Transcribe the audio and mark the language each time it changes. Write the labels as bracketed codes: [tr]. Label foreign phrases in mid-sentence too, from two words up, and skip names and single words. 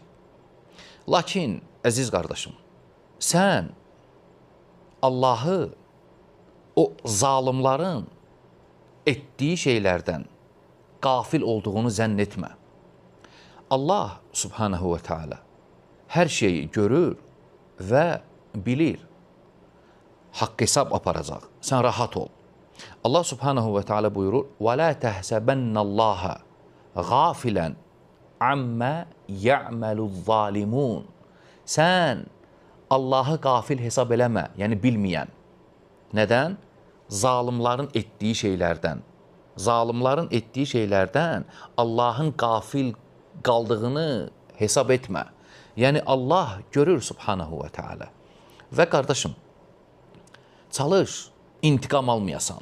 [az] Lakin, əziz qardaşım, sən Allahı o zalimların etdiyi şeylərdən qafil olduğunu zənn etmə. Allah [ar] سبحانه وتعالى [az] hər şeyi görür və bilir. Haqq hesab aparacaq. Sən rahat ol. Allah [ar] سبحانه وتعالى [az] buyurur: [ar] وَلَا تَحْسَبَنَّ اللّٰهَ غَافِلًا عَمَّا يَعْمَلُ الظَّالِمُونَ. [az] Sən Allahı qafil hesab eləmə, yəni bilməyən. Nədən? Zalimların etdiyi şeylərdən. Zalimların etdiyi şeylərdən Allahın qafil qaldığını hesab etmə. Yəni Allah görür [ar] سبحانه وتعالى. [az] Və qardaşım, çalış, intiqam almayasan.